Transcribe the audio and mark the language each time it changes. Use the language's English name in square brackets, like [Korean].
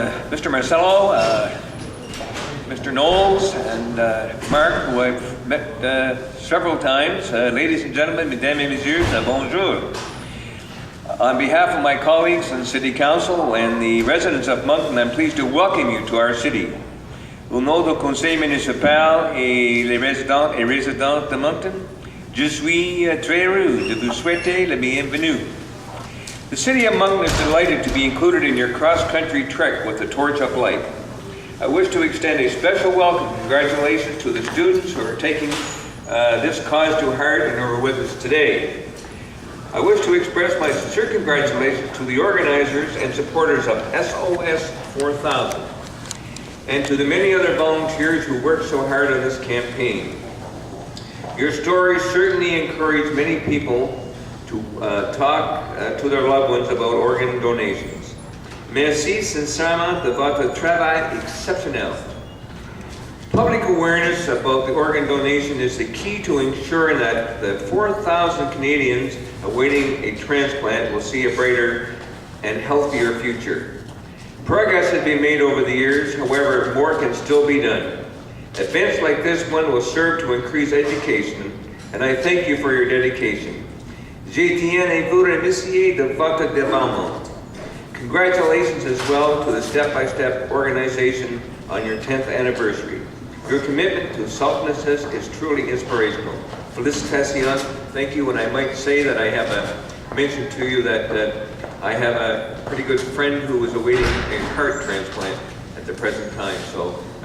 [English] Mr. Marcello, Mr. Knowles, and Mark, who I've met several times. Ladies and gentlemen, [French] mesdames et messieurs, bonjour. [English] On behalf of my colleagues in City Council and the residents of Moncton, I'm pleased to welcome you to our city. [French] Au nom du Conseil municipal et les résidents et résidentes de Moncton, je suis très heureux de vous souhaiter la bienvenue. [English] The City of Moncton is delighted to be included in your cross-country trek with the Torch of Light. I wish to extend a special welcome and congratulations to the students who are taking this cause to heart and who are with us today. I wish to express my sincere congratulations to the organizers and supporters of SOS4000 and to the many other volunteers who worked so hard on this campaign. Your stories certainly encourage many people to talk to their loved ones about organ donations. [French] Merci sincèrement de votre travail exceptionnel. [English] Public awareness about the organ donation is the key to ensuring that the 4,000 Canadians awaiting a transplant will see a brighter and healthier future. Progress has been made over the years, however, more can still be done. Events like this one will serve to increase education, and I thank you for your dedication. [French] Je tiens à vous remercier de votre dévouement. [English] Congratulations as well to the Step by Step organization on your 10th anniversary. Your commitment to selflessness is truly inspirational. [French] Felicitations, [English] thank you, and I might say that I have mentioned to you that I have a pretty good friend who is awaiting a heart transplant at the present time, so